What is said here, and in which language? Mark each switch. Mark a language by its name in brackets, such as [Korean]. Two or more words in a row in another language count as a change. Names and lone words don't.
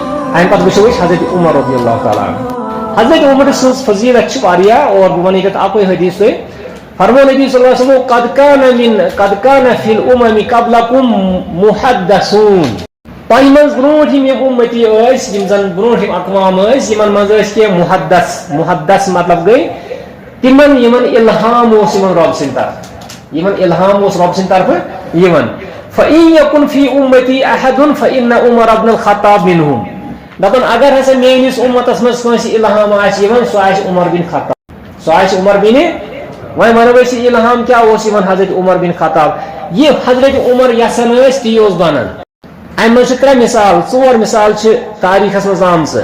[Kashmiri] امہ پتہ وچھو حضرت عمر [Arabic] رضی اللہ تعالیٰ عنہ. [Kashmiri] حضرت عمر سن فضیلت واریاہ اور بہ ون ییٚتٮ۪تھ اکوے حدیث تۄہہِ. [Arabic] فرمو نبی صلی اللہ علیہ وسلم قد كان في الامم قبلكم محدثون. [Kashmiri] تۄہہِ منٛز برونٛٹھ یِم اُمتی ٲسۍ یِم زن برونٛٹھ یِم اقوام ٲسۍ یِمن منٛز ٲسۍ کینٛہہ محدث مطلب گٔے تِمن یِمن الہام اوس یِمن رۄب سٕنٛدِ طرفہٕ یِمن الہام اوس رۄب سٕنٛدِ طرفہٕ یِوان. [Arabic] فإن يكن في أمتي أحد فإن عمر بن الخطاب منهم. [Kashmiri] دپان اگر ہسا میٲنِس اُمتس منٛز کٲنٛسہِ الہام آسہِ یِوان سُہ آسہِ عمر بن خطاب. سُہ آسہِ عمر بن وۄنۍ ونو أسۍ یہِ الہام کیٛاہ اوس یِوان حضرت عمر بن خطاب. یہِ حضرت عمر یژھان ٲسۍ تی اوس بنان. امہِ منٛز چھِ ترٛےٚ مثال ژور مثال چھِ تاریٖخس منٛز آمژٕ.